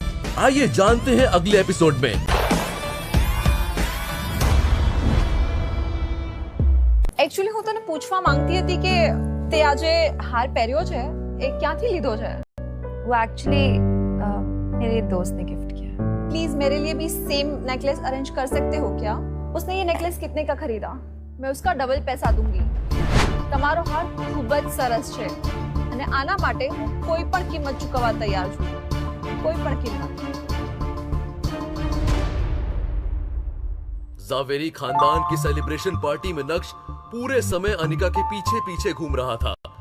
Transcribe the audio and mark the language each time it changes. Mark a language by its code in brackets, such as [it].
[hi] आइए जानते हैं अगले एपिसोड में। [gu] એકચ્યુઅલી હું તને પૂછવા માંગતી હતી કે તે આજે હાર પહેર્યો છે એ ક્યાંથી લીધો છે? [hi] वो एक्चुअली मेरे दोस्त ने गिफ्ट किया। प्लीज मेरे लिए भी सेम नेकलेस अरेंज कर सकते हो क्या? उसने ये नेकलेस कितने का खरीदा? मैं उसका डबल पैसा दूंगी। [gu] તમારો હાર ખૂબ જ સરસ છે અને આના માટે હું કોઈ પણ કિંમત ચૂકવવા તૈયાર છું, કોઈ પણ કિંમત। [hi] जावेरी खानदान की सेलिब्रेशन पार्टी में नक्श पूरे समय अनिका के पीछे पीछे घूम रहा था।